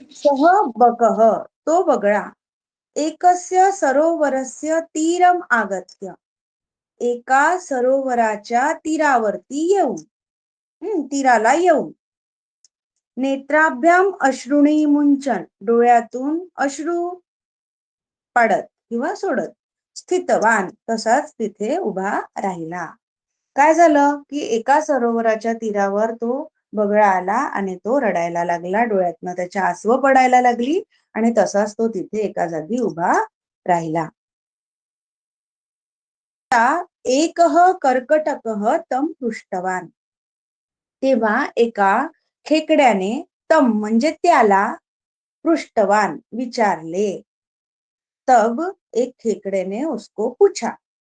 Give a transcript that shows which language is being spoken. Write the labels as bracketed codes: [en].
[sa] सह बकः, [mr] तो बगळा, [sa] एकस्य सरोवरस्य तीरम आगत्य, [mr] एका सरोवराच्या तीरावरती येऊन, तीराला येऊन, [sa] नेत्राभ्याम अश्रुणी मुंचन, [mr] डोळ्यातून अश्रू पाडत किंवा सोडत, [sa] स्थितवान, [mr] तसाच तिथे उभा राहिला. काय झालं की एका सरोवराच्या तीरावर तो बगळा आला आणि तो रडायला लागला. डोळ्यातनं त्याच्या आसवं पडायला लागली आणि तसाच तो तिथे एका जागी उभा राहिला. [sa] एकः कर्कटकः तम पृष्टवान. [mr] तेव्हा एका खेकड्याने तम म्हणजे त्याला, पृष्टवान विचारले. [hi] तब एक खेकड़े ने उसको पूछा.